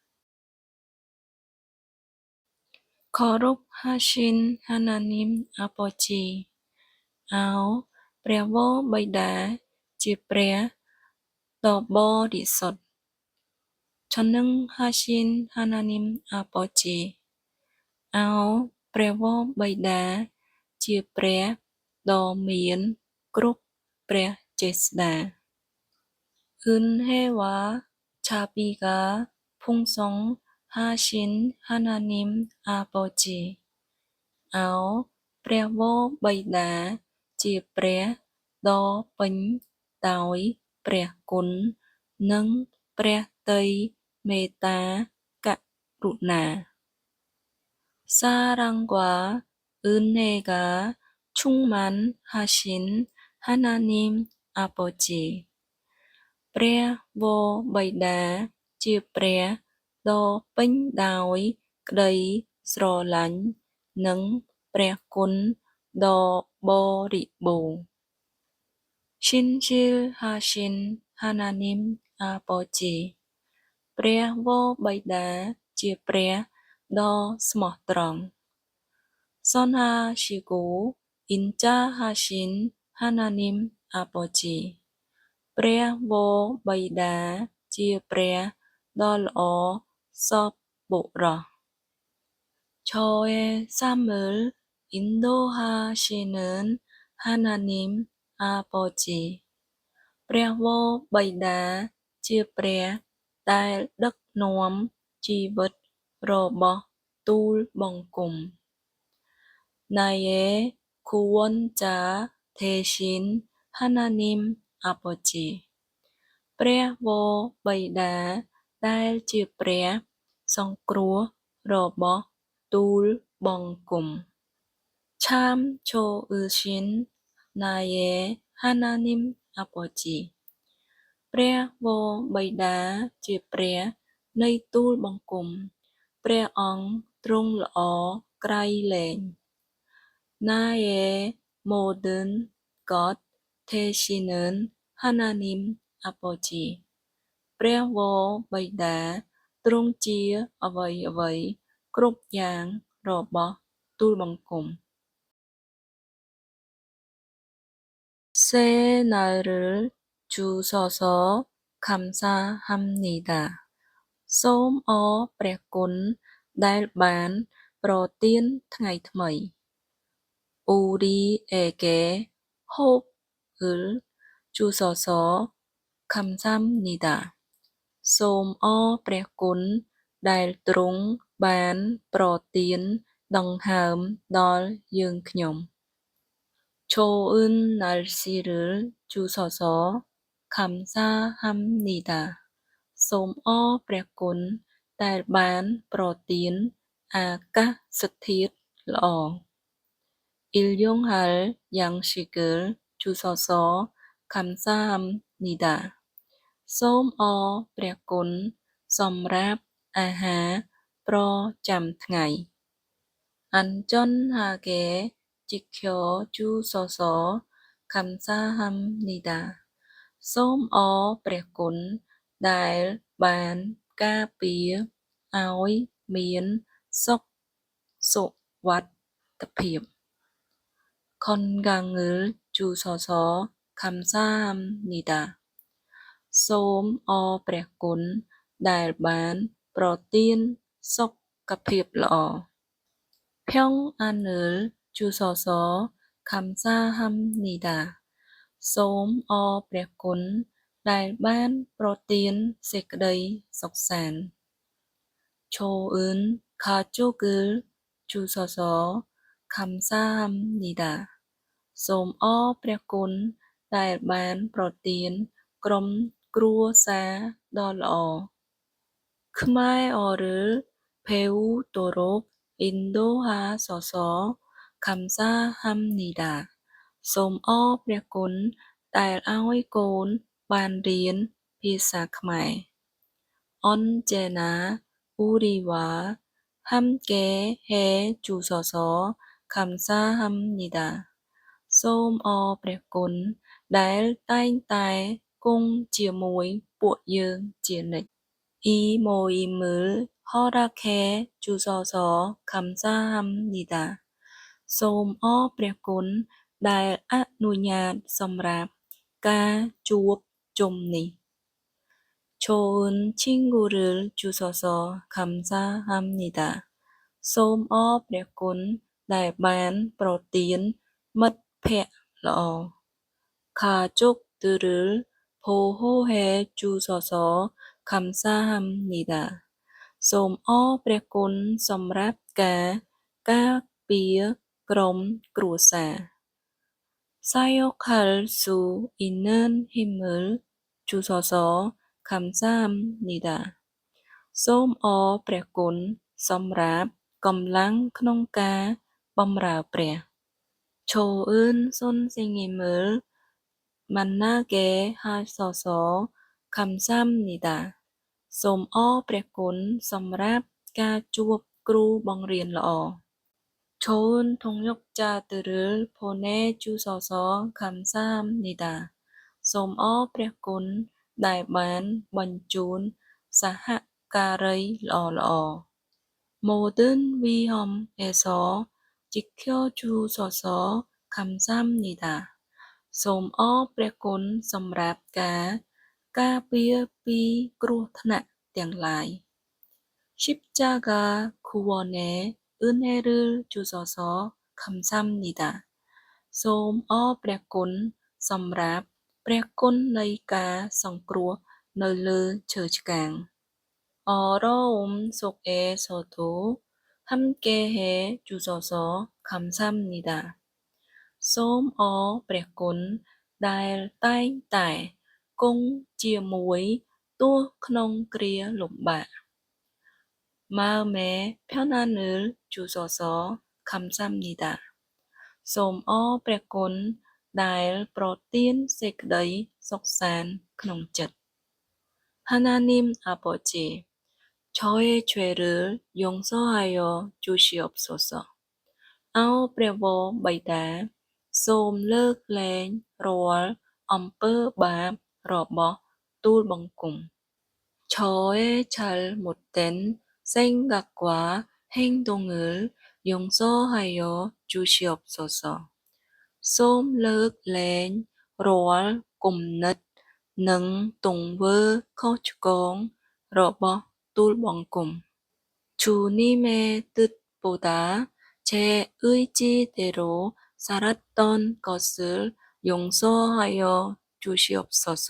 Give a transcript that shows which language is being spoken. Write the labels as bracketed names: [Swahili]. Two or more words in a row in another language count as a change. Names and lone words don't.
[Khmer] ខរព [Korean] 하신 하나님 아버지 [Khmer] អោព្រះវរបិតាជាព្រះដ៏បរិសុទ្ធឆនឹង [Korean] 하신 하나님 아버지 [Khmer] អោព្រះវរបិតាជាព្រះដ៏មានគ្រប់ព្រះចេស្តា [Korean] 은혜와 자비가 풍성하신 하나님 아버지, [Khmer] áo ព្រះវរបិតាជាព្រះដ៏ពេញដោយព្រះគុណនិងព្រះទ័យមេត្តាករុណា [Korean] 사랑과 은혜가 충만하신 하나님 아버지, [Khmer] ព្រះវរបិតាជាព្រះដ៏ពេញដោយក្តីស្រឡាញ់និងព្រះគុណដ៏បរិបូរណ៍ [Korean] 신실하신 하나님 아버지, [Khmer] ព្រះវរបិតាជាព្រះដ៏ស្មោះត្រង់ [Korean] 선하시고 인자하신 하나님 아버지, [Khmer] ព្រះវរបិតាជាព្រះដ៏ល្អសប្បុរស [Korean] 저의 삶을 인도하시는 하나님 아버지, [Khmer] ព្រះវរបិតាជាព្រះដែលដឹកនាំជីវិតរបស់ទូលបង្គំ [Korean] 나의 구원자 되신 하나님 아버지, [Khmer] ព្រះវរបិតាដែលជាព្រះសង្គ្រោះរបស់ទូ [Korean] លបង្គំ 참 좋으신 나의 하나님 아버지, [Khmer] ព្រះវរបិតា ជាព្រះនៃទូលបង្គំព្រះអង្គទ្រ ង់ល្អក្រៃលែង [Korean] 나의 모든 것 되시는 하나님 아버지, [Khmer] ព្រះវរបិតាទ្រង់ជាអ្វីៗគ្រប់យ៉ាងរបស់ទូលបង្គំ [Korean] 새 날을 주셔서 감사합니다. [Khmer] សូមអរព្រះគុណដែលបានប្រទានថ្ងៃថ្មី [Korean] 우리에게 호흡을 주셔서 감사합니다. [Khmer] សូមអរព្រះគុណដែលទ្រង់បានប្រទានដង្ហើមដល់យើងខ្ញុំ [Korean] 좋은 날씨를 주셔서 감사합니다. [Khmer] សូមអរព្រះគុណដែលបានប្រទានអាកាសធាតុល្អ [Korean] 일용할 양식을 주셔서 감사합니다. [Khmer] សូមអរព្រះគុណសម្រាប់អាហារប្រចាំថ្ងៃ [Korean] 안전하게 지켜주셔서 감사합니다. [Khmer] សូមអរព្រះគុណដែលបានការពារឲ្យមានសុខសុវត្ថិភាព [Korean] 건강을 주셔서 감사합니다. [Khmer] សូមអរព្រះគុណដែលបានប្រទានសុខភាពល្អ [Korean] 평안을 주셔서 감사합니다. [Khmer] សូមអរព្រះគុណដែលបានប្រទានសេចក្តីសុខសាន្ត [Korean] 좋은 가족을 주셔서 감사합니다. [Khmer] សូមអរព្រះគុណដែលបានប្រទានក្រុមគ្រួសារដ៏ល្អ [Korean] khmer어를 배우도록 인도하셔서 감사합니다. [Khmer] សូមអរព្រះគុណដែលឲ្យកូនបានរៀនភាសាខ្មែរ [Korean] 언제나 우리와 함께 해 주셔서 감사합니다. [Khmer] សូមអរព្រះគុណដែលតែងតែគង់ជាមួយពួកយើងជានិច្ច [Korean] 이 모임을 허락해 주셔서 감사합니다. [Khmer] សូមអរព្រះគុណដែលអនុញ្ញាតសម្រាប់ការជួបជុំនេះ [Korean] 좋은 친구를 주셔서 감사합니다. [Khmer] សូមអរព្រះគុណដែលបានប្រទានមិត្តភក្តិល្អ [Korean] 가족들을 보호해 주셔서 감사합니다. [Khmer] សូមអរព្រះគុណសម្រាប់ការការពារក្រុមគ្រួសារ [Korean] 사역할 수 있는 힘을 주셔서 감사합니다. [Khmer] សូមអរព្រះគុណសម្រាប់កម្លាំងក្នុងការបម្រើព្រះ [Korean] 좋은 선생님을 만나게 하셔서 감사합니다. [Khmer] សូមអរព្រះគុណសម្រាប់ការជួបគ្រូបង្រៀនល្អ [Korean] 좋은 동역자들을 보내주셔서 감사합니다. [Khmer] សូមអរព្រះគុណដែលបានបញ្ជូនសហការីល្អៗ [Korean] 모든 위험에서 지켜주셔서 감사합니다. [Khmer] សូមអរព្រះគុណសម្រាប់ការការពារពីគ្រោះថ្នាក់ទាំងឡាយ [Korean] 십자가 구원의 은혜를 주셔서 감사합니다. [Khmer] សូមអរព្រះគុណសម្រាប់ព្រះគុណនៃការសង្គ្រោះនៅលើឈើឆ្កាង [Korean] 어려움 속에서도 함께해 주셔서 감사합니다. [Khmer] សូមអរព្រះគុណដែលតែងតែគង់ជាមួយទោះក្នុងគ្រាលំបាក [Korean] 마음의 편안을 주셔서 감사합니다. [Khmer] សូមអរព្រះគុណដែលប្រទានសេចក្តីសុខសាន្តក្នុងចិត្ត [Korean] 하나님 아버지, 저의 죄를 용서하여 주시옵소서. [Khmer] អោព្រះវរបិតាសូមលើកលែងរាល់អំពើបាបរបស់ទូលបង្គំ [Korean] 저의 잘못된 생각과 행동을 용서하여 주시옵소서. [Khmer] សូមលើកលែងរាល់គំនិតនិងទង្វើខុសឆ្គងរបស់ទូលបង្គំ [Korean] 주님의 뜻보다 제 의지대로 살았던 것을 용서하여 주시옵소서.